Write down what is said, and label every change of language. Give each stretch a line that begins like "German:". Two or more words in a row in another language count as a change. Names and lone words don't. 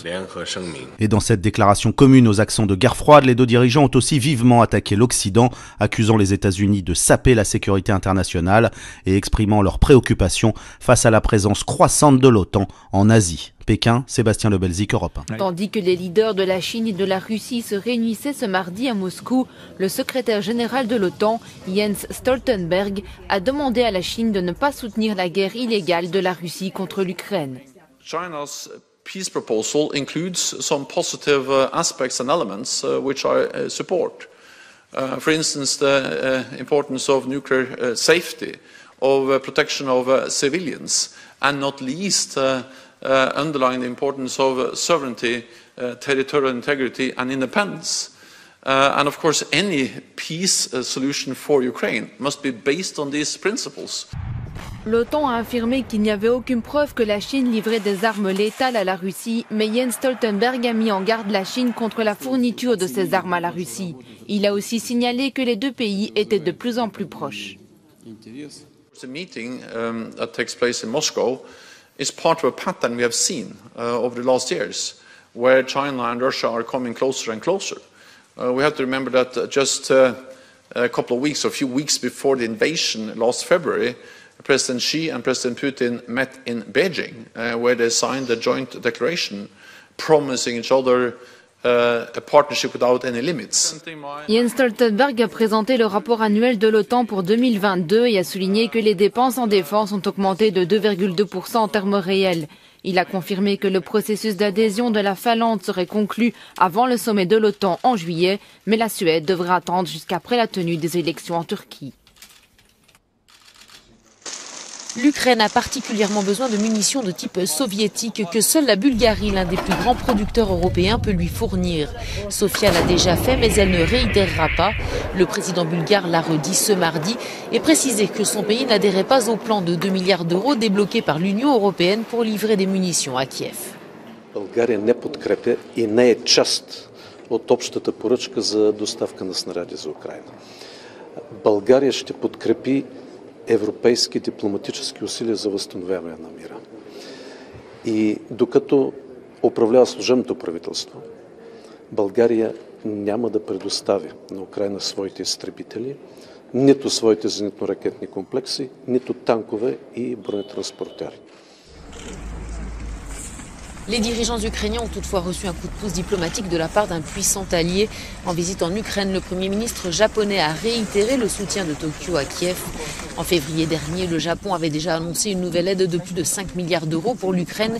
French: Et dans cette déclaration commune aux accents de guerre froide, les 2 dirigeants ont aussi vivement attaqué l'Occident, accusant les États-Unis de saper la sécurité internationale et exprimant leurs préoccupations face à la présence croissante de l'OTAN en Asie. Pékin, Sébastien Lebelzik, Europe 1. Tandis que les leaders de la Chine et de la Russie se réunissaient ce mardi à Moscou, le secrétaire général de l'OTAN, Jens Stoltenberg, a demandé à la Chine de ne pas soutenir la guerre illégale de la Russie contre l'Ukraine.
English: China's peace proposal includes some positive aspects and elements which I support. For instance, the importance of nuclear safety, of protection of civilians, and not least underlying the importance of sovereignty, territorial integrity and independence. And of course, any peace solution for Ukraine must be based on these principles.
French: L'OTAN a affirmé qu'il n'y avait aucune preuve que la Chine livrait des armes létales à la Russie, mais Jens Stoltenberg a mis en garde la Chine contre la fourniture de ces armes à la Russie. Il a aussi signalé que les deux pays étaient de plus en plus proches. The meeting that takes place in Moscow is part of a pattern we have seen over the last years, where China and Russia are coming closer and closer. We have to remember that just a couple of weeks, or a few weeks before the invasion last February, President Xi and President Putin met in Beijing, where they signed a joint declaration promising each other a partnership without any limits. Jens Stoltenberg a présenté le rapport annuel de l'OTAN pour 2022 et a souligné que les dépenses en défense ont augmenté de 2,2% en termes réels. Il a confirmé que le processus d'adhésion de la Finlande serait conclu avant le sommet de l'OTAN en juillet, mais la Suède devra attendre jusqu'après la tenue des élections en Turquie. L'Ukraine a particulièrement besoin de munitions de type soviétique que seule la Bulgarie, l'un des plus grands producteurs européens, peut lui fournir. Sofia l'a déjà fait, mais elle ne réitérera pas. Le président bulgare l'a redit ce mardi et précisé que son pays n'adhérait pas au plan de 2 milliards d'euros débloqué par l'Union européenne pour livrer des munitions à Kiev.
Bulgarian: България не подкрепя и не е част от общата поръчка за доставка на снаряди за Украйна. България ще подкрепи европейски дипломатически усилия за възстановяване на мира. И докато управлява служебното правителство, България няма да предостави на Украйна своите изтребители, нито своите зенитно-ракетни комплекси, нито танкове и бронетранспортери.
French: Les dirigeants ukrainiens ont toutefois reçu un coup de pouce diplomatique de la part d'un puissant allié. En visite en Ukraine, le Premier ministre japonais a réitéré le soutien de Tokyo à Kiev. En février dernier, le Japon avait déjà annoncé une nouvelle aide de plus de 5 milliards d'euros pour l'Ukraine.